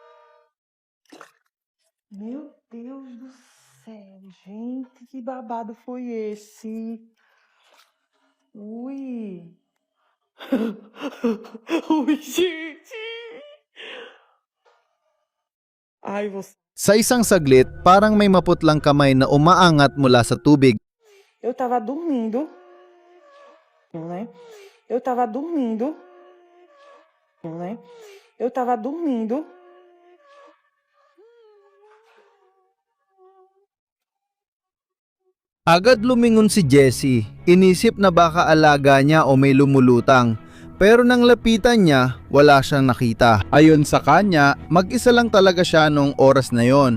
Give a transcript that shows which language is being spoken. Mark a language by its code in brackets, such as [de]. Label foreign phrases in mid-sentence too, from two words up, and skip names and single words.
[pt] Meu Deus do céu, gente, que babado foi esse? Ui. Ui, gente. Ai, você. [tl] Sa isang saglit, parang may maputlang kamay na umaangat mula sa tubig. [pt] Eu tava dormindo, né? Eu tava dormindo, né? Eu tava dormindo. [tl] Agad lumingon si Jessie. Inisip na baka alaga niya o may lumulutang. Pero nang lapitan niya, wala siyang nakita. Ayon sa kanya, mag-isa lang talaga siya noong oras na yon.